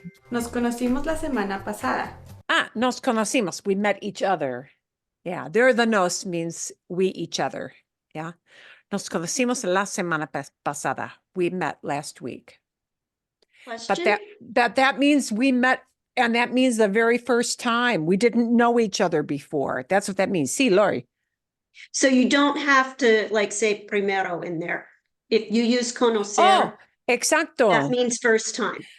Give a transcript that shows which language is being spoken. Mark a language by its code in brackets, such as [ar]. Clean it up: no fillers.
[es] Nos conocimos la semana pasada. Nos conocimos. [en] We met each other. Yeah, there the nos means we each other. Yeah. [es] Nos conocimos la semana pasada. [en] We met last week. Question? But that means we met, and that means the very first time. We didn't know each other before. That's what that means. See, Lori. So you don't have to like say primero in there. If you use conocer, [es] Oh, exacto. [en] that means first time.